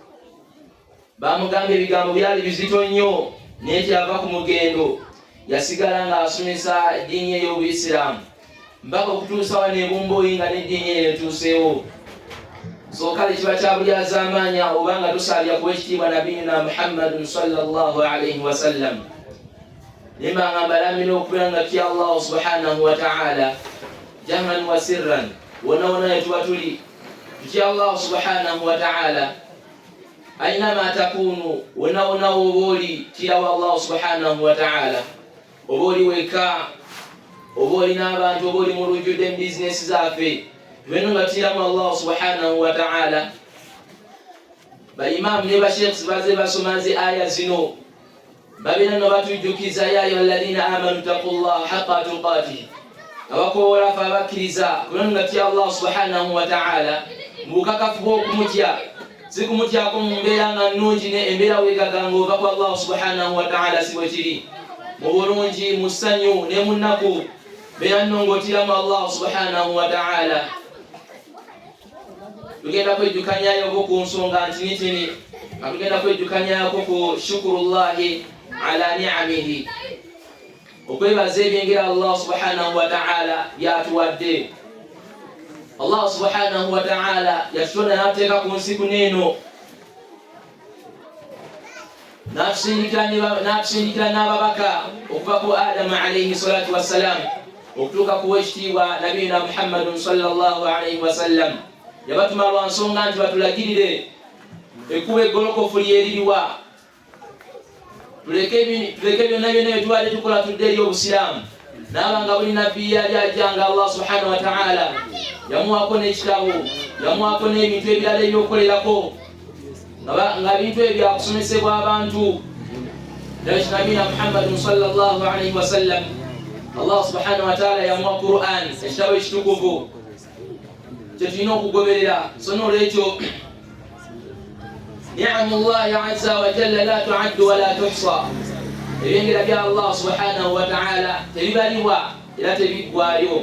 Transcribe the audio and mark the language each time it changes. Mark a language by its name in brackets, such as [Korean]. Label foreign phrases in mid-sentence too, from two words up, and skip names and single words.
[Ganda] Bamugamba ebigambo byali bizito nnyo, naye kyava ku mugendo, yasigala ng'asomesa eddiini ey'Obuyisiraamu mpaka okutuusa wano ebumbooyi nga n'eddiini eyo etuuseewo. So kale kiba kya bulyazaamaanya oba nga tusaalira ku ekitiibwa [Arabic] نبينا محمد صلى الله عليه وسلم. [Ganda] Nimba nga mbalamira okubeera nga tutya [Arabic] الله سبحانه وتعالى جهرا وسرا, [Ganda] wonna yetuba tuli tutya [Arabic] الله سبحانه وتعالى. أينما تكونوا, [Ganda] wonna woba oli tirawo [Arabic] الله سبحانه وتعالى. [Ganda] Oba oli weka, oba oli n'abantu, oba oli mu lujjudde mu bizinesi zaffe, tubeno nga tutiramu [Arabic] الله سبحانه وتعالى. [Ganda] Baimaamu ne basheikhs baze basoma zi aya zino, babina no batujjukiza [Arabic] يا أيها الذين آمنوا اتقوا الله حق تقاته. [Ganda] Abakoola fa abakkiriza kubanga nga tutya [Arabic] الله سبحانه وتعالى [Ganda] mu bukakafu bw'okumutya, si kumutyako mu mbeera nga nnungi embeera weegaga ng'ova ku [Arabic] الله سبحانه وتعالى [Ganda] si bwe kiri. Mu bulungi, mu ssanyu ne mu nnaku, beera nno ng'otiramu [Arabic] الله سبحانه وتعالى. [Ganda] Tugenda kwejjukanyayoko ku nsonga ntinitini, nga tugenda kwejjukanyayoko ku [Arabic] شكر الله على نعمه, [Ganda] okwebaza ebyengera [Arabic] الله سبحانه وتعالى [Ganda] byatuwadde. [Arabic] الله سبحانه وتعالى [Ganda] yatutonda n'atuteeka ku nsi kuneeno, n'atusindikira n'ababaka okuva ku Adamu [Arabic] عليه الصلاة والسلام, [Ganda] okutuuka ku wekitiibwa [Arabic] نبينا محمد صلى الله عليه وسلم [Ganda] yabatuma lwa nsonga nti batulagirire ekkubo eggolokofu lyeririwa, tuleke byonna byonna tubadde tukola tudde eri obusiraamu. Naabanga buli nabbi yali ajjanga [Arabic] الله سبحانه وتعالى [Ganda] yamuwako n'ekitabo, yamuwako n'ebintu ebirala ebyokukolerako nga bintu ebyo byakusomesebwa abantu. [Arabic] نبينا محمد صلى الله عليه وسلم الله سبحانه وتعالى [Ganda] yamuwa Qur'an, ekitabo ekitukuvu kyetulina okugoberera. So n'olwekyo [Arabic] نعم الله عز وجل لا تعد ولا تحصى, [Ganda] ebyengera bya [Arabic] الله سبحانه وتعالى [Ganda] tebibalibwa era tebiggwaayo.